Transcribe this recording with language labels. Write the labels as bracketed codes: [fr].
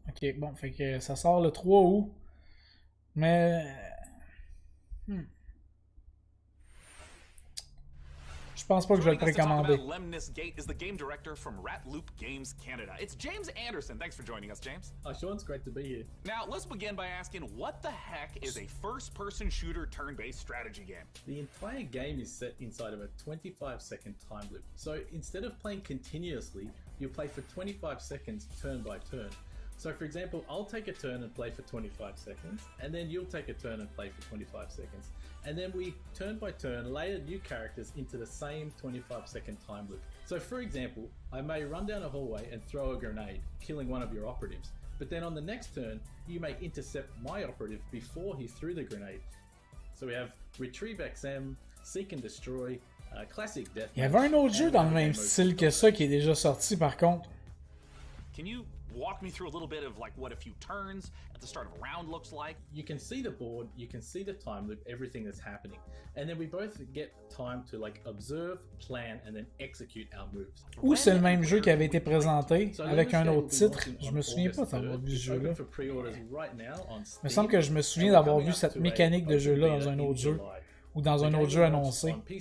[fr] Ok, bon, fait que ça sort le 3 août. Mais. Je pense pas que je vais le précommander. [en] Lemnis Gate is the game director from Ratloop Games Canada. It's James Anderson. Thanks for joining us, James. Sean, it's great to be here. Now, let's begin by asking, what the heck is a first-person shooter turn-based strategy game? The entire game is set inside of a 25-second time loop. So instead of playing continuously, you play for 25 seconds turn by turn. So for example, I'll take a turn and play for 25 seconds, and then you'll take a turn and play for 25 seconds. And then we, turn by turn, layer new characters into the same 25-second time loop. So for example, I may run down a hallway and throw a grenade, killing one of your operatives. But then on the next turn, you may intercept my operative before he threw the grenade. So we have Retrieve XM, Seek and Destroy, Classic Death. [fr] Il y avait un autre jeu dans le même style que ça qui est déjà sorti par contre. [en] Can you walk me through a little bit of like what a few turns at the start of a round looks like? You can see the board, you can see the time loop, everything that's happening. And then we both get time to like observe, plan and then execute our moves. [fr] Ou c'est le même jeu qui avait été présenté avec un autre titre. Je me souviens pas d'avoir vu ce jeu-là. Il me semble que je me souviens d'avoir vu cette mécanique de jeu-là dans un autre jeu. Ou dans un autre jeu annoncé.